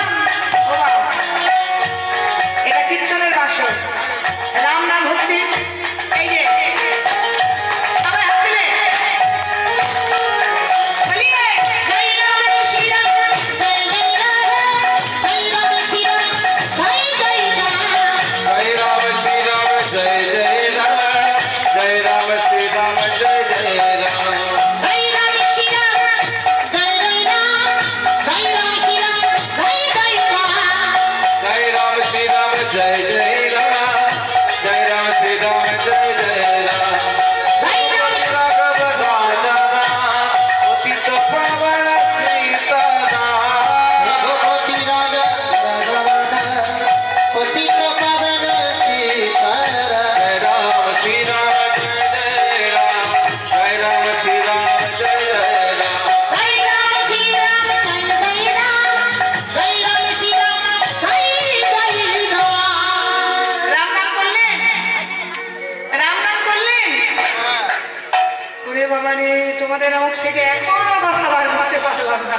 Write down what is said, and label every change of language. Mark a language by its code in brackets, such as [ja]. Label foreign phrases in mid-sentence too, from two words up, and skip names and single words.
[bn] ও বাবা, এটা কীর্তনের বাসর। রাম নাম হচ্ছে এই যে সবাই হাত দিলে বলিয়ে জয় রাম শ্রীরাম, জয় জয় রাম, জয় রাম শ্রীরাম, জয় জয় রাম। [hi] जय राम श्री राम जय जय राम, जय राम श्री राम जय जय राम। [bn] জয় রাম শ্রীরাম, জয় জয় রাম, জয় রাম শ্রীরাম, জয় জয় রাম। [hi] जय राम श्री राम जय जय राम, जय राम श्री राम जय जय राम। [bn] জয় রাম [hi] राघव राजा राम, पतित पावन सीताराम। [bn] রঘুপতি রাজা রাঘবানা, পতিত পাবন সীতারাম। [hi] जय राम श्री राम जय जय राम, जय राम श्री राम जय जय राम। [bn] জয় রাম শ্রীরাম, জয় জয় রাম, জয় রাম শ্রীরাম, জয় জয় রাম। রাম নাম করলেন, রাম নাম করলেন। ওরে বাবা রে, তোমাদের মুখ থেকে এখনো কথা বার করতে পারলাম না।